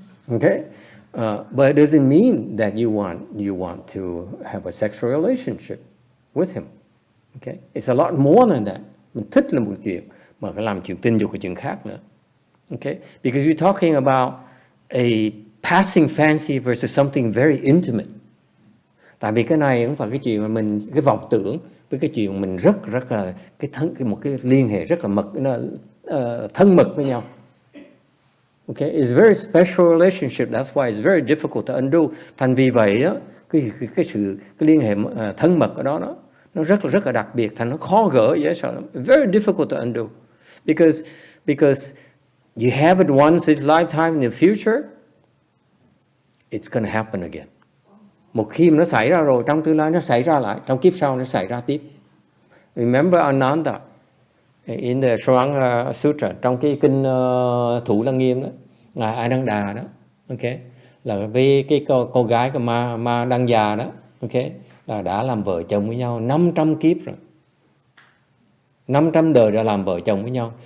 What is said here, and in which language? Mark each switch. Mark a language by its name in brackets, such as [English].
[English] Okay, but it doesn't mean that you want to have a sexual relationship with him. Okay, it's a lot more than that. [Vietnamese] Mình thích là một chuyện, mà phải làm chuyện tình dục là chuyện khác nữa. [English] Okay, because we're talking about a passing fancy versus something very intimate. [Vietnamese] Tại vì cái này không phải cái chuyện mà mình cái vọng tưởng với cái chuyện mình rất là một cái liên hệ rất là thân mật với nhau. [English] Okay, it's a very special relationship. That's why it's very difficult to undo. [Vietnamese] Thành vì vậy đó, cái liên hệ thân mật ở đó nó rất là đặc biệt, thành nó khó gỡ dễ sợ lắm. [English] Very difficult to undo, because you have it once in lifetime. In the future, it's going to happen again. [Vietnamese] Một khi mà nó xảy ra rồi, trong tương lai nó xảy ra lại, trong kiếp sau nó xảy ra tiếp. [English] Remember Ananda in the Shranga Sutra, [Vietnamese] trong cái kinh Thủ Lăng Nghiêm đó, ngài Ananda đó, ok, là với cái cô gái của Ma Đăng Già đó, ok, là đã làm vợ chồng với nhau 500 kiếp rồi, 500 đời đã làm vợ chồng với nhau.